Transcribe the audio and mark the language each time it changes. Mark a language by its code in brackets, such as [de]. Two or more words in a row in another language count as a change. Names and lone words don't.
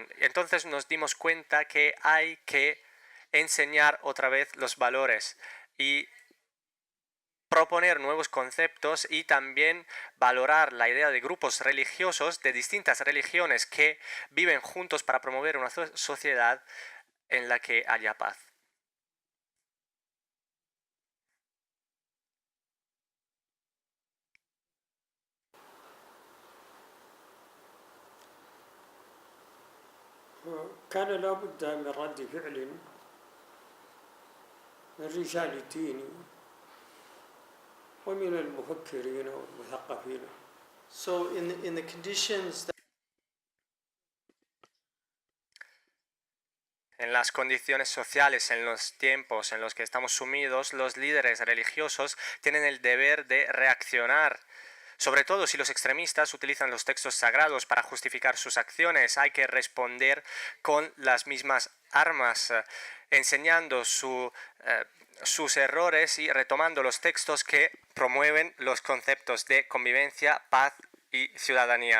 [es] Entonces nos dimos cuenta que hay que enseñar otra vez los valores y proponer nuevos conceptos y también valorar la idea de grupos religiosos de distintas religiones que viven juntos para promover una sociedad en la que haya paz. [ar] كان لابد من رد فعل من رجال الدين ومن المفكرين والمثقفين. [en] So in the conditions that [es] En las condiciones sociales, en los tiempos en los que estamos sumidos, los líderes religiosos tienen el deber de reaccionar. Sobre todo si los extremistas utilizan los textos sagrados para justificar sus acciones, hay que responder con las mismas armas, enseñando sus errores y retomando los textos que promueven los conceptos de convivencia, paz y ciudadanía.